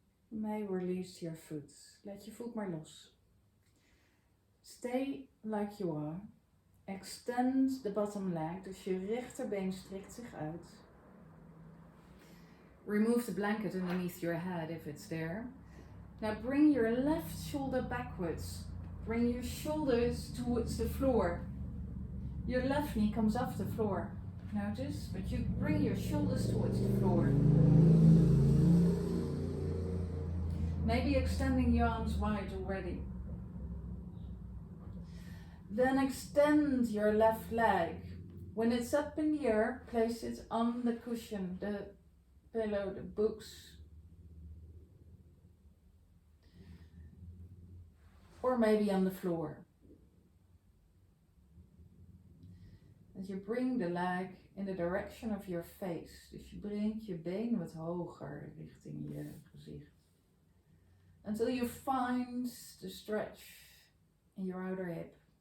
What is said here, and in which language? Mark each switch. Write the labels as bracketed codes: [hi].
[en] You may release your foot. [nl] Laat je voet maar los. [en] Stay like you are. Extend the bottom leg, [nl] dus je rechterbeen strekt zich uit. [en] Remove the blanket underneath your head if it's there. Now bring your left shoulder backwards. Bring your shoulders towards the floor. Your left knee comes off the floor. Notice, but you bring your shoulders towards the floor. Maybe extending your arms wide already. Then extend your left leg. When it's up in the air, place it on the cushion, the pillow, the books, or maybe on the floor. As you bring the leg in the direction of your face. [nl] Dus je brengt je been wat hoger richting je gezicht. [en] Until you find the stretch in your outer hip.